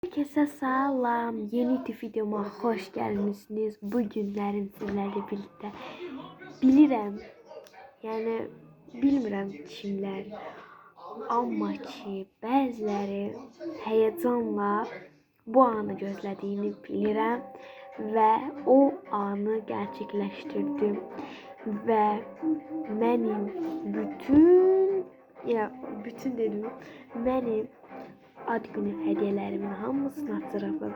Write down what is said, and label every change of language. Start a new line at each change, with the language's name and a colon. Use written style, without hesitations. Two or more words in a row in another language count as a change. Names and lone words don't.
Turkish: Herkese salam. Yeni videoma hoş gelmişsiniz. Bugünlerim sizlerle birlikte.
Azerbaijani: Bilirəm, yəni bilmirəm kimlər, amma ki bəziləri həyəcanla bu anı gözlədiyini bilirəm və o anı gerçekleştirdim və mənim bütün dedim, mənim ad günü hediyelerimin hamısını açırım.